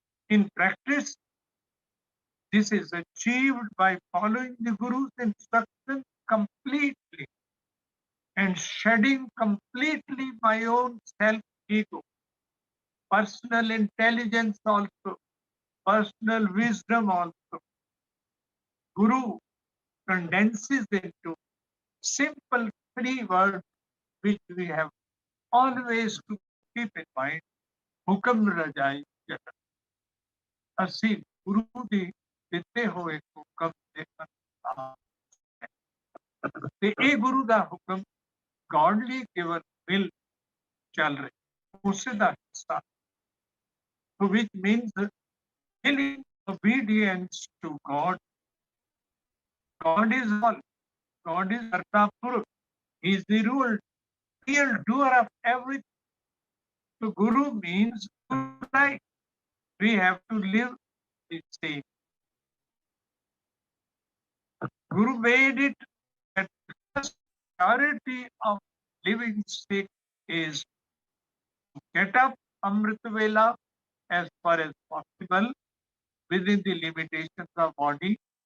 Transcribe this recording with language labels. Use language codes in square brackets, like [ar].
[en] In practice, this is achieved by following the Guru's instructions completely and shedding completely my own self-ego, personal intelligence also, personal wisdom also. Guru condenses into simple 3 words which we have always to keep in mind. [pa] Hukam Rajai Jatha. ਅਸੀਂ ਗੁਰੂ ਦੀ ਦਿੱਤੇ ਹੋਏ ਹੁਕਮ ਦੇ ਅਨੁਸਾਰ, ਤੇ ਇਹ ਗੁਰੂ ਦਾ ਹੁਕਮ [en] godly given will [pa] ਚੱਲ ਰਿਹਾ, ਉਸੇ ਦਾ ਹਿੱਸਾ, [en] which means willing obedience to God. God is all. God is Karta Purukh. He is the real doer of everything. So Guru means right. We have to live the same. Guru made it that the first priority of living Sikh is to get up Amrit Vela as far as possible within the limitations of body.